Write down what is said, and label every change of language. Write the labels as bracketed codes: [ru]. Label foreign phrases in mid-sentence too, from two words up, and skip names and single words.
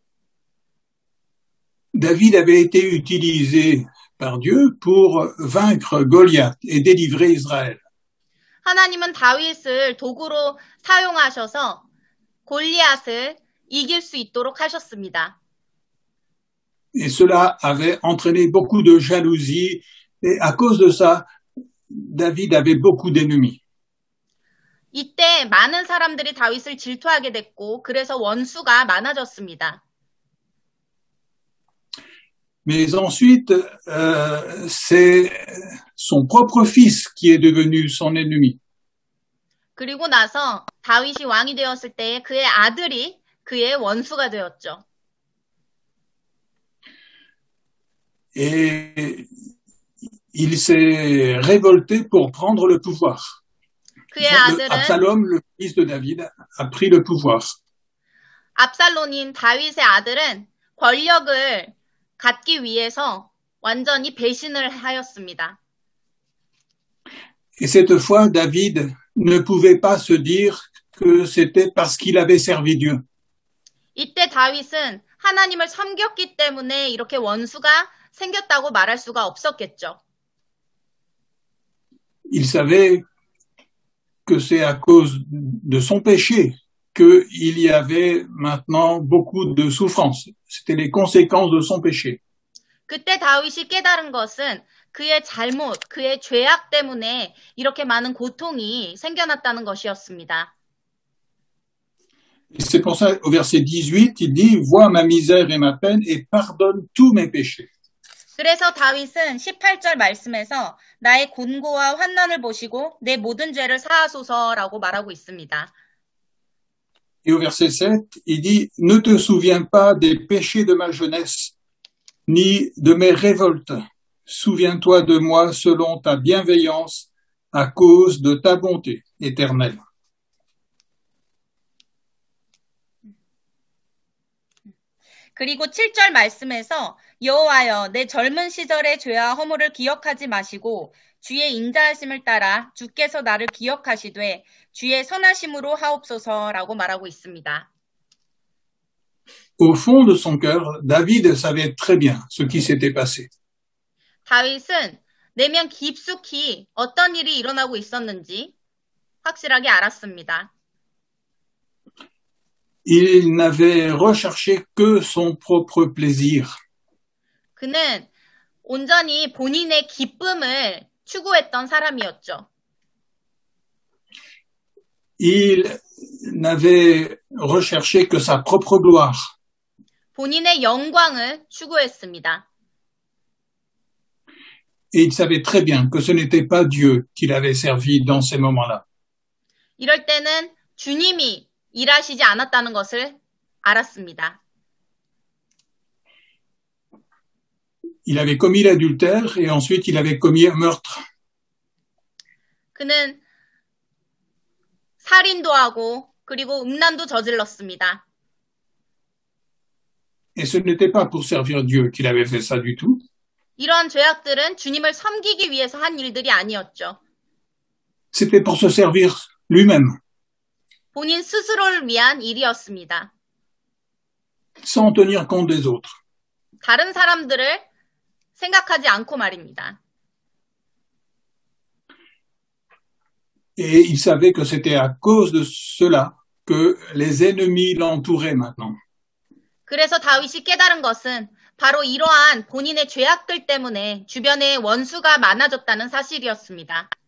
[fr] David avait été utilisé par Dieu pour vaincre Goliath et délivrer Israël. [ko] 하나님은 다윗을 도구로 사용하셔서 골리앗을 이길 수 있도록 하셨습니다. [fr] Et cela avait entraîné beaucoup de jalousie et à cause de ça, David avait beaucoup d'ennemis. [ko] 이때 많은 사람들이 다윗을 질투하게 됐고 그래서 원수가 많아졌습니다. [fr] Mais ensuite, c'est son propre fils qui est devenu son ennemi. [ko] 그리고 나서 다윗이 왕이 되었을 때 그의 아들이 그의 원수가 되었죠. [fr] Et il s'est révolté pour prendre le pouvoir. [ko] 그의 아들은 [fr] Absalom, le fils de David, a pris le pouvoir. [ko] 압살론인 다윗의 아들은 권력을 갖기 위해서 완전히 배신을 하였습니다. [fr] Et cette fois, David ne pouvait pas se dire que c'était parce qu'il avait servi Dieu. [ko] 이때 다윗은 하나님을 섬겼기 때문에 이렇게 원수가 생겼다고 말할 수가 없었겠죠. [fr] Il savait que c'est à cause de son péché qu'il y avait maintenant beaucoup de souffrance. C'était les conséquences de son péché. [ko] 그때 다윗이 깨달은 것은 그의 잘못, 그의 죄악 때문에 이렇게 많은 고통이 생겨났다는 것이었습니다. [fr] Et c'est pour ça, au verset 18, il dit « Vois ma misère et ma peine et pardonne tous mes péchés. » [ko] 그래서 다윗은 18절 말씀에서 나의 곤고와 환난을 보시고 내 모든 죄를 사하소서라고 말하고 있습니다. [fr] Et au verset 7, il dit « Ne te souviens pas des péchés de ma jeunesse, ni de mes révoltes. Souviens-toi de moi selon ta bienveillance, à cause de ta bonté éternelle. » [ko] 그리고 7절 말씀에서 여호와여 내 젊은 시절의 죄와 허물을 기억하지 마시고 주의 인자하심을 따라 주께서 나를 기억하시되 주의 선하심으로 하옵소서라고 말하고 있습니다. [fr] Au fond de son cœur, David savait très bien ce qui s'était passé. [ko] 다윗은 내면 깊숙이 어떤 일이 일어나고 있었는지 확실하게 알았습니다. [fr] Il n'avait recherché que son propre plaisir. [ko] 그는 온전히 본인의 기쁨을 추구했던 사람이었죠. [fr] il n'avait recherché que sa propre gloire. [ko] 본인의 영광을 추구했습니다. [fr] Et il savait très bien que ce n'était pas Dieu qu'il avait servi dans ces moments-là. [ko] 이럴 때는 주님이 일하시지 않았다는 것을 알았습니다. [fr] Il avait commis l'adultère et ensuite il avait commis un meurtre. [ko] 그는 살인도 하고 그리고 음란도 저질렀습니다. [fr] Et ce n'était pas pour servir Dieu qu'il avait fait ça du tout. [ko] 이러한 죄악들은 주님을 섬기기 위해서 한 일들이 아니었죠. [fr] C'était pour se servir lui-même, [ko] 본인 스스로를 위한 일이었습니다. [fr] sans tenir compte des autres. [ko] 다른 사람들을 생각하지 않고 말입니다. [fr] Et il savait que c'était à cause de cela que les ennemis l'entouraient maintenant. [ko] 그래서 다윗이 깨달은 것은 바로 이러한 본인의 죄악들 때문에 주변에 원수가 많아졌다는 사실이었습니다.